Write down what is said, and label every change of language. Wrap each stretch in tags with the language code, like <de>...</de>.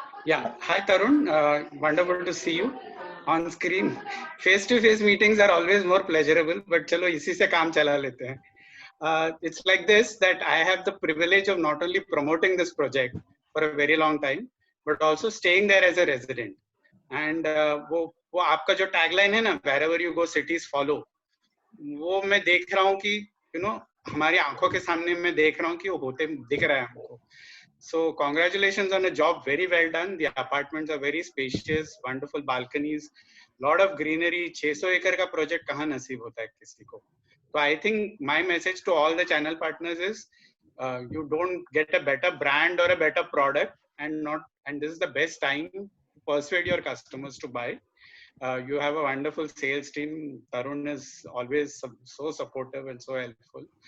<en>Yeah, hi Tarun, wonderful to see you on screen. Face-to-face meetings are always more pleasurable, but</en> <hi>chalo isi se kaam chala lete hain.</hi> <en>It's like this, that I have the privilege of not only promoting this project for a very long time, but also staying there as a resident.</en> <hi>And वो आपका जो tagline है ना,</hi> <en>wherever you go cities follow,</en> <hi>वो मैं देख रहा हूँ कि हमारी आंखों के सामने मैं देख रहा हूँ कि वो होते दिख रहा है हमको.</hi> <en>So congratulations on a job very well done. The apartments are very spacious, wonderful balconies, lot of greenery.</en> <hi>600 acre का project कहाँ नसीब होता है किसी को.</hi> <en>So I think my message to all the channel partners is, you don't get a better brand or a better product, and this is the best time to persuade your customers to buy. You have a wonderful sales team. Tarun is always so supportive and so helpful.</en>